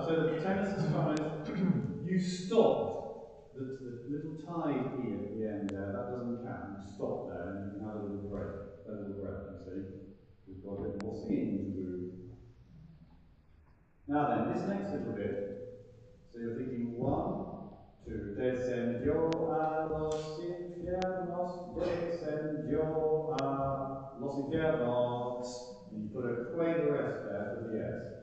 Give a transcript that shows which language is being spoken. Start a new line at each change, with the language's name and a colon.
English: So the tenors and sopranos, you stopped the little tide E at the end there. That doesn't count. You stop there and you can have a little break. A little breath, you see. We've got a bit more singing to do. Now then, this next little bit. So you're thinking one, two.
Spanish: Descendió a los infiernos, descendió a los infiernos.
English: And you put a quaver S there for the S.